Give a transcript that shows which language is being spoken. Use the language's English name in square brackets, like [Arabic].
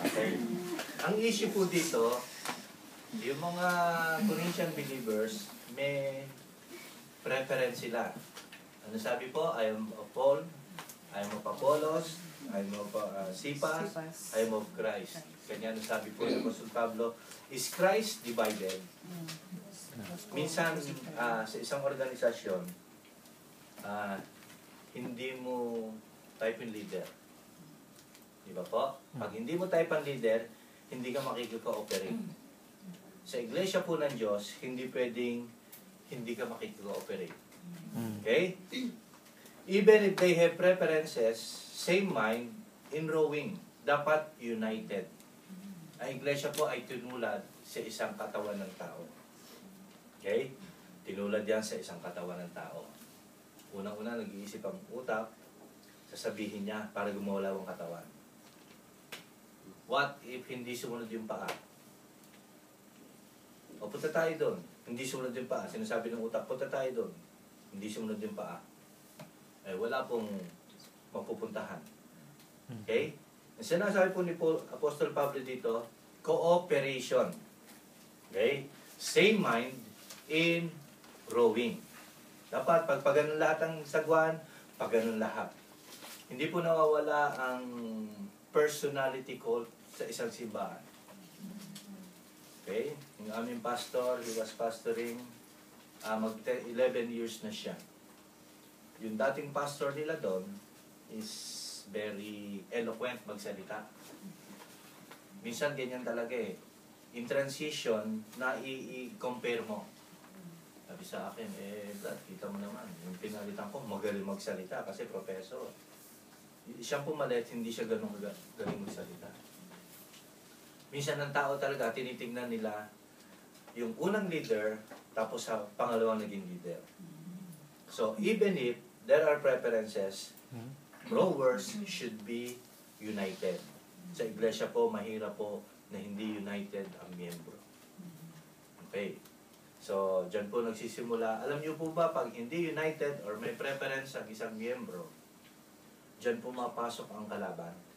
[Filipino] Okay. Ang issue po dito, yung mga Corinthian believers, may preference sila. Ano sabi po? [English] I am of Paul, I am of Apollos, I am of Cephas, I am of Christ. [Filipino] Ganyan ang sabi po ng Apostol Pablo. [English] Is Christ divided? [Filipino] Minsan, sa isang organisasyon, hindi mo type in leader. Di ba po? Pag hindi mo type ang leader, hindi ka makikiko-operate. Sa iglesia po ng Diyos, hindi pwedeng hindi ka makikiko-operate. Okay? [English] Even if they have preferences, same mind, in rowing, dapat united. [Filipino] Ang iglesia po ay tinulad sa isang katawan ng tao. Okay? Tinulad yan sa isang katawan ng tao. Unang-una, nag-iisip ang utak, sasabihin niya para gumawala ang katawan. [English] What if [Filipino] hindi sumunod yung paa? O punta tayo doon. Hindi sumunod yung paa. Sinasabi ng utak, punta tayo doon. Hindi sumunod yung paa. Eh, wala pong mapupuntahan. Okay? Ang sinasabi po ni Apostol Pablo dito, cooperation. Okay? [English] Same mind in rowing. [Filipino] Dapat, pag ganun lahat ang sagwan, pag ganun lahat. Hindi po nawawala ang personality cult sa isang simbahan. Okay? Yung aming pastor, [English] he was pastoring, [Filipino] 11 years na siya. Yung dating pastor nila doon is very eloquent magsalita. Minsan ganyan talaga eh. [English] In transition, [Filipino] na i-compare mo. Sabi sa akin, Brad, kita mo naman, yung pinalitan ko, magaling magsalita kasi professor. Siyang pumalit, hindi siya ganun galing magsalita. Minsan ang tao talaga, tinitingnan nila yung unang leader, tapos sa pangalawang naging leader. [English] So, even if there are preferences, rowers should be united. [Filipino] Sa iglesia po, mahirap po na hindi united ang miyembro. Okay. So, dyan po nagsisimula. Alam niyo po ba, pag hindi united or may preference ang isang miyembro, dyan po mapasok ang kalaban.